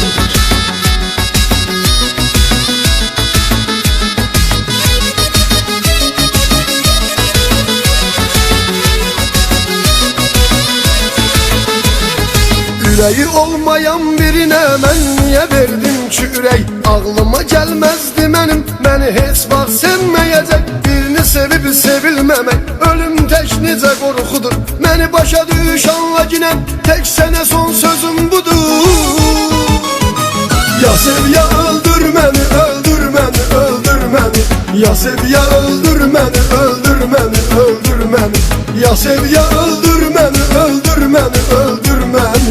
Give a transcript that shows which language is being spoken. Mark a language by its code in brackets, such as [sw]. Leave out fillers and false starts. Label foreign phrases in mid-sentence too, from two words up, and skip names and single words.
[tr] Yüreği olmayan birine ben niye verdim ki ürək? Ağlıma gelmezdi benim, beni [az] heç vaxt sevməyəcək. Birini sevib sevilməmək, ölüm tək necə qorxudur. Məni başa düş [tr] anla yine, [az] tek sənə son sözüm budur. [tr] Ya sev ya öldür beni, öldür beni, öldür beni. Ya sev ya öldür beni, öldür beni, öldür beni. Ya sev ya öldür beni, öldür beni, öldür beni.